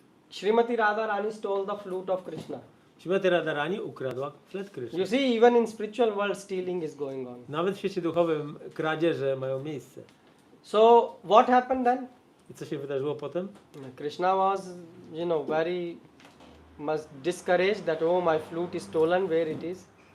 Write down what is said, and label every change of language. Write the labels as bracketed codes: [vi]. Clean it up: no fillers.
[en] Srimati Radharani stole the flute of Krishna. [pl] Śrimati Radharani ukradła flet [en] You [pl] Kryszny. [en] see, even in spiritual world, stealing is going on. [pl] Nawet w świecie duchowym kradzieże mają miejsce. [en] So what happened then? [pl] I co się wydarzyło potem? [en] Krishna was, very much discouraged that, oh, my flute is stolen, where it is.